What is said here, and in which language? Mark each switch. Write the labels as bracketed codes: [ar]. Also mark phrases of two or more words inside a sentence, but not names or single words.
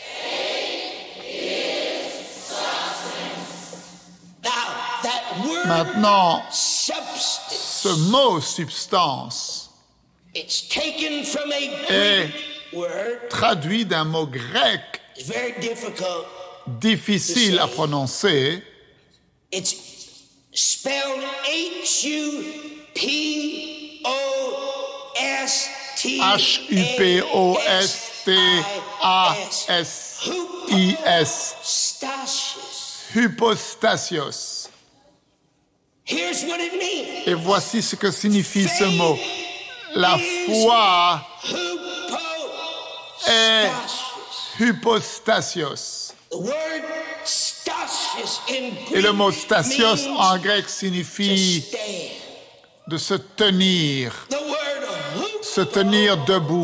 [fr] Maintenant, ce mot substance est traduit d'un mot grec difficile à prononcer. H-U-P-O-S-T-A-S-I-S. Hypostasios. Et voici ce que signifie ce mot. La foi est hypostasios. Et le mot stasios en grec signifie de se tenir debout.